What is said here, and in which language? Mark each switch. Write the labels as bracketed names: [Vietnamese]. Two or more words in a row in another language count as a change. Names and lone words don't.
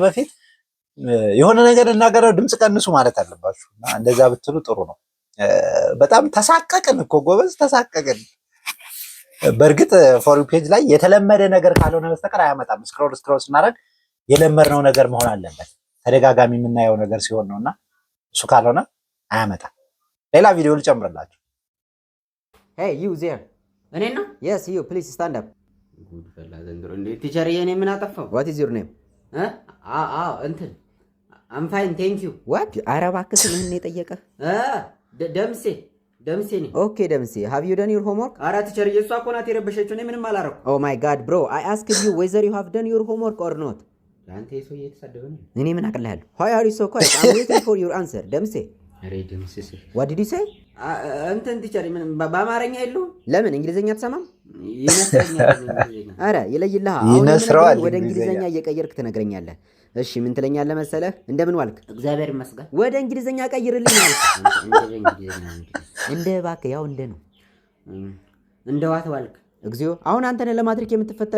[Amharic] በፊት የሆነ ነገር እናገረው ድምጽ ቀንሱ ማለት አለባችሁ እና እንደዛ ብትሉ ጥሩ ነው። በጣም ተሳቀቅን እኮ ጎበዝ ተሳቀቅን። በእርግጥ [English] For You page [Amharic] ላይ የተለመደ ነገር ካልሆነ በስተቀር አያመጣም። ስክሮል ስናደርግ የለመድነው ነገር መሆን አለበት። ተደጋጋሚ የምናየው ነገር ሲሆን ነውና እሱ ካልሆነ አያመጣም። ሌላ ቪዲዮ ልጨምርላችሁ። [English] Hey you there [Amharic] እኔ ነው [English] yes you please stand up [Amharic] ጉድ ፈላ ዘንድሮ እንዴ ቲቸር የኔ ምን አጠፋው [English] what is your name እንትን I'm fine thank you what [Amharic] አረባክስ ምን የጠየቀህ ደምሴ ነኝ ኦኬ ደምሴ [English] have you done your homework [Amharic] አራ ቲቸር የሷ እኮ ናት የረበሸችው እኔ ምንም አላረኩም [English] oh my god bro I asked you whether you have done your homework or not [Amharic] አንተ ሰው እየተሳደበ ነው እኔ ምን አቀልሃለሁ [English] why are you so quiet I'm waiting for your answer [Amharic] ደምሴ አሬ ደምሴ [English] what did you say [Amharic] እንትን ቲቸር ምን በአማርኛ የለው ለምን እንግሊዘኛ አትሰማም ይነስረኛል አረ ይለይልህ አሁን ወደ እንግሊዘኛ እየቀየርክ ትነግረኛለህ እሺ ምን ትለኛለህ መሰለህ እንደምን ዋልክ እግዚአብሔር ይመስገን ወደ እንግሊዘኛ ቀይርልኝ ማለት እንደ እባክህ ያው እንደ ነው እንደ ዋት ዋልክ እግዚኦ አሁን አንተ ነህ ለማትሪክ የምትፈተነው